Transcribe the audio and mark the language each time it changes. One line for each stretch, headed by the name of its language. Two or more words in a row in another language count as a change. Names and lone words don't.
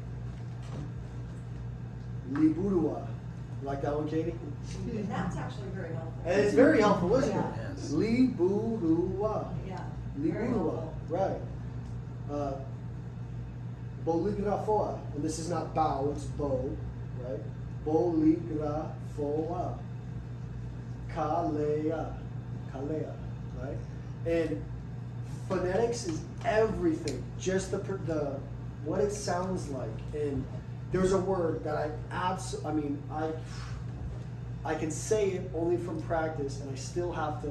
Basque: Liburua.
English: You like that one, Katie? That's actually very helpful. And it's very helpful, isn't it? Yes.
Basque: Liburua.
English: Yeah, very
Basque: Liburua,
English: helpful. right. Boligrafoa, and this is not bow, it's bow, right?
Basque: Boligrafoa. Kalea,
English: right? And phonetics is everything. Just the what it sounds like. And there's a word that I can say it only from practice, and I still have to.